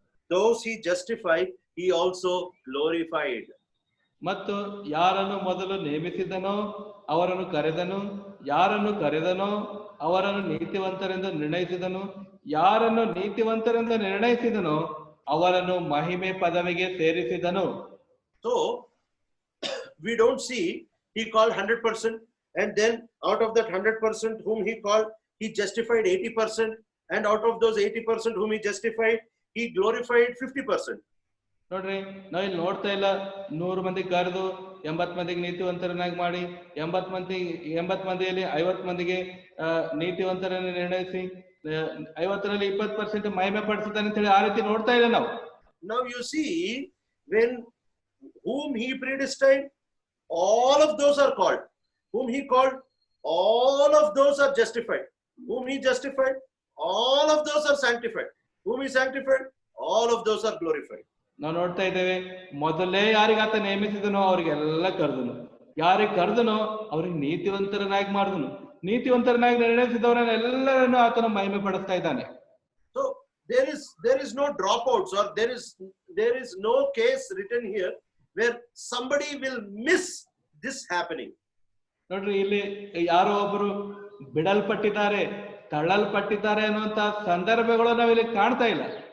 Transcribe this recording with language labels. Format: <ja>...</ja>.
<en>those he justified, he also glorified.</en> <kn>ಮತ್ತು ಯಾರನ್ನು ಮೊದಲು ನೇಮಿಸಿದನೋ ಅವರನ್ನು ಕರೆದನು, ಯಾರನ್ನು ಕರೆದನೋ ಅವರನ್ನು ನೀತಿವಂತರೆಂದು ನಿರ್ಣಯಿಸಿದನು, ಯಾರನ್ನು ನೀತಿವಂತರೆಂದು ನಿರ್ಣಯಿಸಿದನೋ ಅವರನ್ನು ಮಹಿಮೆ ಪದವಿಗೆ ಸೇರಿಸಿದನು.</kn> <en>So we don't see he called 100%, and then out of that 100% whom he called, he justified 80%, and out of those 80% whom he justified, he glorified 50%.</en> <kn>ನೋಡ್ರಿ, ನಾವಿಲ್ಲಿ ನೋಡ್ತಾ ಇಲ್ಲ 100 ಮಂದಿ ಕರೆದು 80 ಮಂದಿಗೆ ನೀತಿವಂತರನ್ನಾಗಿ ಮಾಡಿ 80 ಮಂದಿಯಲ್ಲಿ 50 ಮಂದಿಗೆ ನೀತಿವಂತರನ್ನು ನಿರ್ಣಯಿಸಿ 50ರಲ್ಲಿ 20% ಮಹಿಮೆ ಪಡಿಸಿದ್ದಾನೆ ಅಂತ ಹೇಳಿ ಆ ರೀತಿ ನೋಡ್ತಾ ಇಲ್ಲ ನಾವು.</kn> <en>Now you see, when whom he predestined, all of those are called. Whom he called, all of those are justified. Whom he justified, all of those are sanctified. Whom he sanctified, all of those are glorified.</en> <kn>ನಾವು ನೋಡ್ತಾ ಇದ್ದೇವೆ, ಮೊದಲೇ ಯಾರಿಗಾತ ನೇಮಿಸಿದನೋ ಅವ್ರಿಗೆಲ್ಲ ಕರೆದನು, ಯಾರಿಗೆ ಕರೆದನೋ ಅವ್ರಿಗೆ ನೀತಿವಂತರನ್ನಾಗಿ ಮಾಡಿದನು, ನೀತಿವಂತರನ್ನಾಗಿ ನಿರ್ಣಯಿಸಿದವರನ್ನೆಲ್ಲರನ್ನು ಆತನ ಮಹಿಮೆ ಪಡಿಸ್ತಾ ಇದ್ದಾನೆ.</kn> <en>So there is no dropouts, or there is no case written here where somebody will miss this happening.</en> <kn>ನೋಡ್ರಿ, ಇಲ್ಲಿ ಯಾರೋ ಒಬ್ಬರು ಬಿಡಲ್ಪಟ್ಟಿದ್ದಾರೆ, ತಳ್ಳಲ್ಪಟ್ಟಿದ್ದಾರೆ ಅನ್ನುವಂತ ಸಂದರ್ಭಗಳು ನಾವಿಲ್ಲಿ ಕಾಣ್ತಾ ಇಲ್ಲ.</kn>